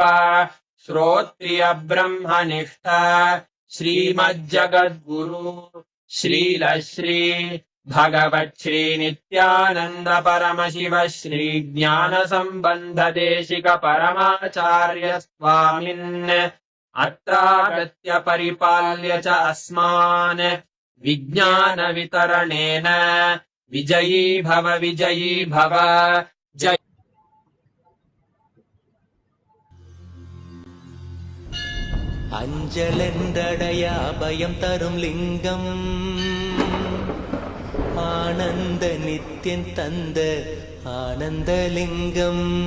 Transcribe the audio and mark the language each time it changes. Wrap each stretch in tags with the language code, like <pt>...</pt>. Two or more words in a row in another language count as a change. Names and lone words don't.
<sa>श्रोत्रिय ब्रह्मनिष्ठ श्रीमज्जगद्गुरु श्रील श्री भगवत् श्री नित्यानंद परमशिव श्री ज्ञान संबंध देशिक परमाचार्य स्वामिन् अत्रागत्य परिपाल्य च अस्मान् विज्ञान वितरणेन विजयी भव जय</sa> <ta>அஞ்சலென்றடைய அபயம் தரும் லிங்கம் ஆனந்த நித்தியன் தந்த ஆனந்தலிங்கம்</ta>